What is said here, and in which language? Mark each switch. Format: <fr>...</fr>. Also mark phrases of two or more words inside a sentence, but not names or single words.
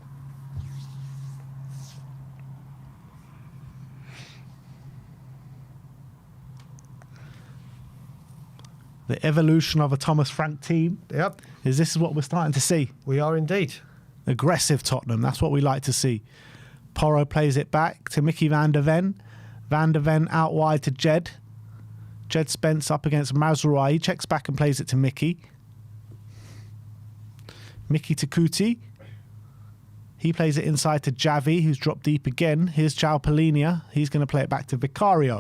<en>The evolution of a Thomas Frank team. Yep. This is what we're starting to see. We are indeed. Aggressive Tottenham. That's what we like to see. Porro plays it back to Mickey van der Ven. Van der Ven out wide to Jed. Jed Spence up against Mazraoui. He checks back and plays it to Mickey. Mickey to Kuti. He plays it inside to Javi, who's dropped deep again. Here's João Palhinha. He's going to play it back to Vicario.</en>